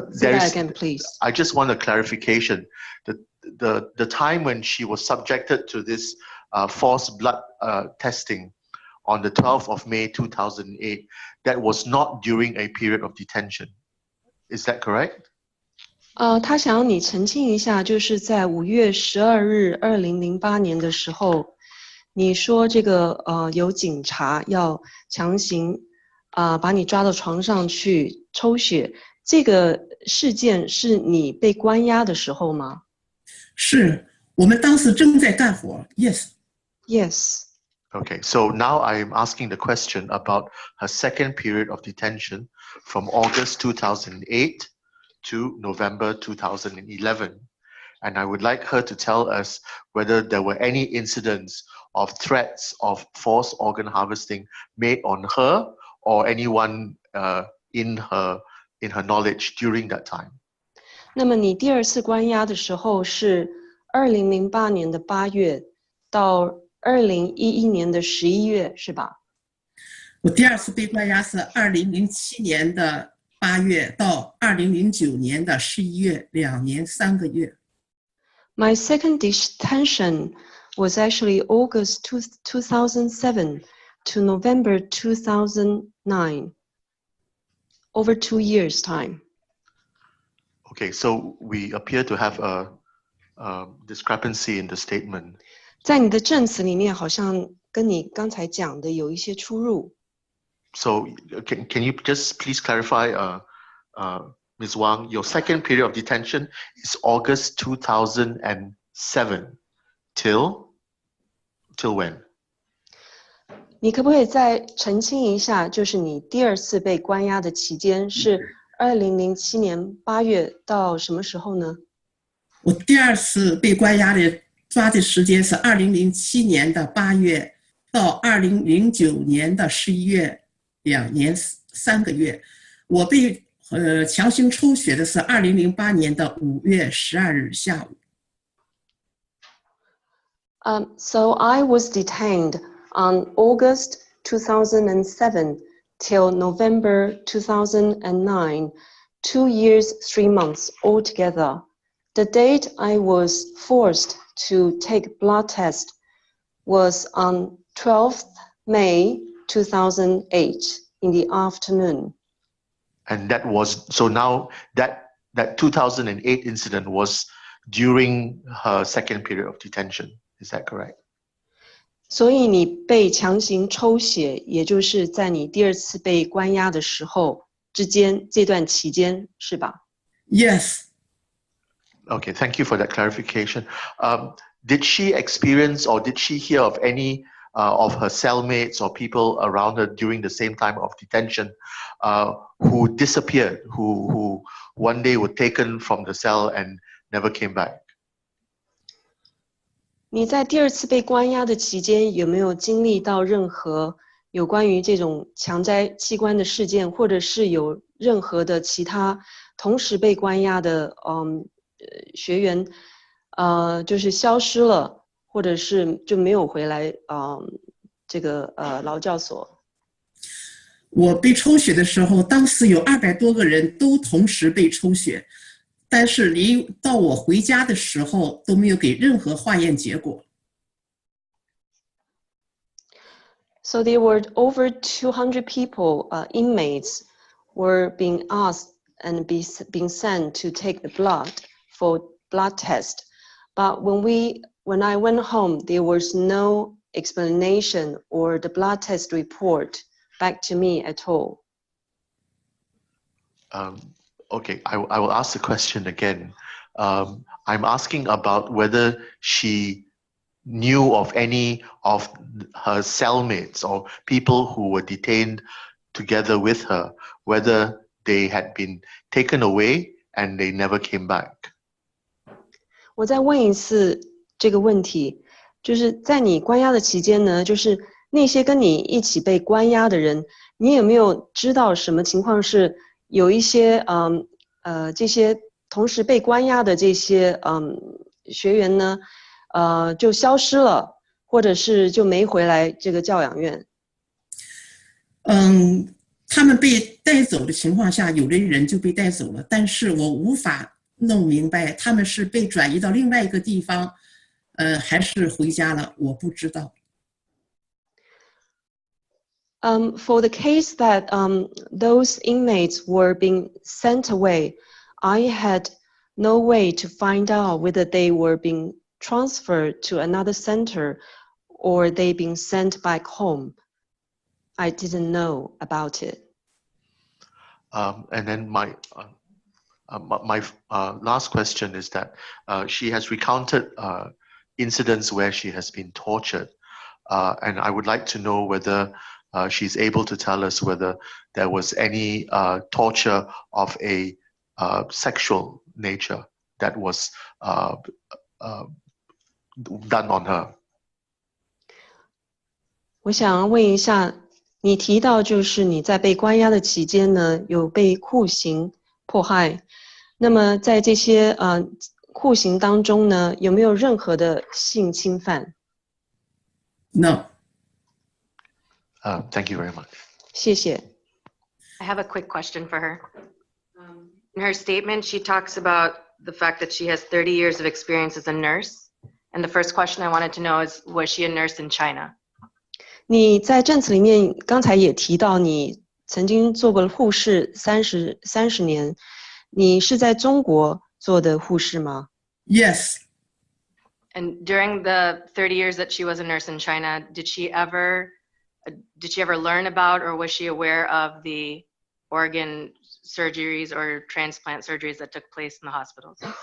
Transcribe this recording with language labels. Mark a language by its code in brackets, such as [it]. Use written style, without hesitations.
[en] Say that again, please. I just want a clarification. The time when she was subjected to this forced blood testing on the 12th of May 2008, that was not during a period of detention. Is that correct? [zh] 他想要你澄清一下，就是在5月12日2008年的时候，你说这个有警察要强行把你抓到床上去抽血，这个事件是你被关押的时候吗？是，我们当时正在干活。 [en] Yes. Yes. Okay, so now I'm asking the question about her second period of detention from August 2008 to November 2011. And I would like her to tell us whether there were any incidents of threats of forced organ harvesting made on her or anyone in her knowledge during that time. [zh] 那么你第二次关押的时候是2008年的8月到2011年的11月，是吧？我第二次被关押是2007年的8月到2009年的11月，2年3个月。 [en] My second detention was actually August 2007 to November 2009, over 2 years' time. Okay, so we appear to have a discrepancy in the statement. [zh] 在你的证词里面，好像跟你刚才讲的有一些出入。 [en] So can you just please clarify Ms. Wang, your second period of detention is August 2007 till when? [zh] 你可不可以再澄清一下，就是你第二次被关押的期间是2007年8月到什么时候呢？我第二次被关押的抓的时间是2007年的8月到2009年的11月，2年3个月。我被强行抽血的是2008年的5月12日下午。 [en] So I was detained on August 2007 till November 2009, 2 years, 3 months altogether. The date I was forced to take blood test was on 12th May 2008 in the afternoon. And that was, so now that 2008 incident was during her second period of detention. Is that correct? [zh] 所以你被强行抽血，也就是在你第二次被关押的时候之间这段期间，是吧？ [en] Yes. Okay, thank you for that clarification. Did she experience or did she hear of any of her cellmates or people around her during the same time of detention who disappeared, who one day were taken from the cell and never came back? [zh] 你在第二次被关押的期间，有没有经历到任何有关于这种强摘器官的事件，或者是有任何的其他同时被关押的学员就是消失了，或者是就没有回来这个劳教所？我被抽血的时候，当时有200多个人都同时被抽血，但是离到我回家的时候都没有给任何化验结果。 [en] So there were over 200 people, inmates, were being asked and being sent to take the blood for blood test. But when I went home, there was no explanation or the blood test report back to me at all. Okay, I will ask the question again. I'm asking about whether she knew of any of her cellmates or people who were detained together with her, whether they had been taken away and they never came back. [zh] 我再问一次这个问题，就是在你关押的期间呢，就是那些跟你一起被关押的人，你有没有知道什么情况是有一些这些同时被关押的这些学员呢就消失了，或者是就没回来这个教养院？他们被带走的情况下，有的人就被带走了，但是我无法弄明白他们是被转移到另外一个地方，还是回家了，我不知道。 [en] For the case that those inmates were being sent away, I had no way to find out whether they were being transferred to another center or they being sent back home. I didn't know about it. And then my last question is that she has recounted incidents where she has been tortured, and I would like to know whether she's able to tell us whether there was any torture of a sexual nature that was done on her. [zh] 我想问一下，你提到就是你在被关押的期间呢，有被酷刑迫害。那么在这些酷刑当中呢，有没有任何的性侵犯？ [en] No. Thank you very much. [zh] 谢谢。 [en] I have a quick question for her. In her statement, she talks about the fact that she has 30 years of experience as a nurse. And the first question I wanted to know is, was she a nurse in China? [zh] 你在证词里面刚才也提到，你曾经做过护士30年，你是在中国做的护士吗？ [en] Yes. And during the 30 years that she was a nurse in China, did she ever learn about or was she aware of the organ surgeries or transplant surgeries that took place in the hospitals?